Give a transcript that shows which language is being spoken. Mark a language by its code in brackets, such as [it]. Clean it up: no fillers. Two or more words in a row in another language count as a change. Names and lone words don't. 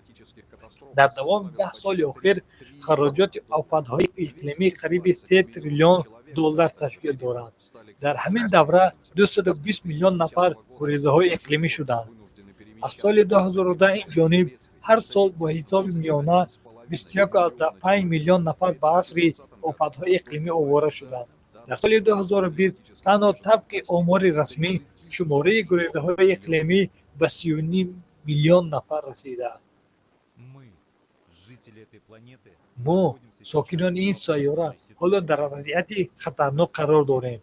[tg] Дар давоми 10 соли охир хароҷоти офатҳои иқлимӣ қариб 3 триллион доллар ташкил доранд. Дар ҳамин давра 220 миллион нафар гурезаҳои иқлимӣ шуданд. Аз соли 2010 ин ҷониб ҳар сол бо ҳисоби миёна 21.5 миллион нафар ба асари офатҳои иқлимӣ овора шуданд. дар соли 2020 танҳо табқи омори расмӣ шумораи гурезаҳои иқлимӣ ба 39 миллион нафар расидааст. мо сокинони ин сайёра ҳоло дар вазъияти хатарнок қарор дорем.